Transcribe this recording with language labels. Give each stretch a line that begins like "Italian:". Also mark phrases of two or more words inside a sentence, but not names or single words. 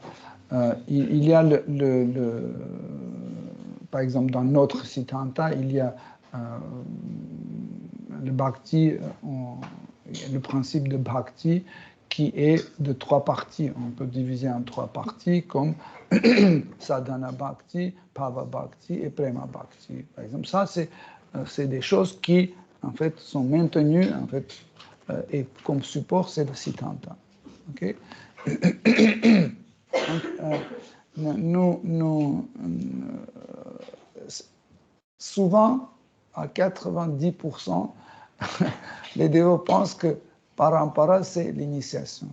French: Il y a par exemple dans notre Siddhanta, il y a le bhakti, le principe de bhakti qui est de 3 parties. On peut diviser en 3 parties comme
Sanskrit: साधन भक्ति, भाव भक्ति
French: et
Sanskrit: प्रेम भक्ति.
French: Par exemple, ça c'est des choses qui en fait sont maintenues en fait et comme support c'est le Siddhanta. Okay? Donc, souvent, à 90%, les dévots pensent que parampara, c'est l'initiation.